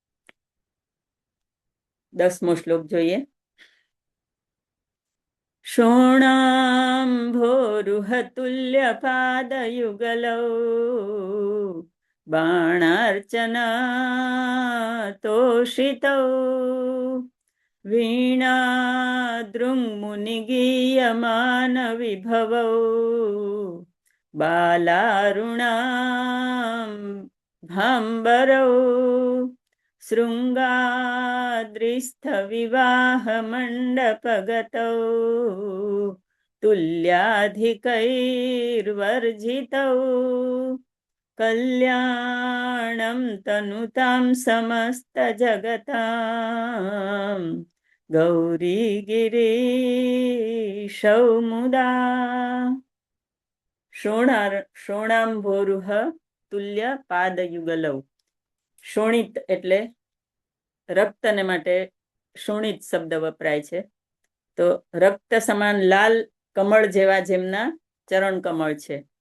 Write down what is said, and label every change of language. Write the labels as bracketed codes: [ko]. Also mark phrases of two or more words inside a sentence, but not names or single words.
[gu] 10મો શ્લોક જોઈએ. [sa] શોણાંભોરુહતુલ્ય પાદયુગલૌ બાણાર્ચના તોષિતૌ વીણાદૃङ्मुनिगीयमान विभवौ बालारुणाम्भरौ शृङ्गाद्रिस्थविवाहमण्डपगतौ तुल्याधिकैर्वर्जितौ कल्याणं तनुतां समस्तजगतां गौरी गिरीशौ मुदा. શોણાંભોરુહ તુલ્ય પાદયુગલૌ. [gu] શોણિત એટલે રક્તને માટે શોણિત શબ્દ વપરાય છે. તો રક્ત સમાન લાલ કમળ જેવા જેમના ચરણ કમળ છે.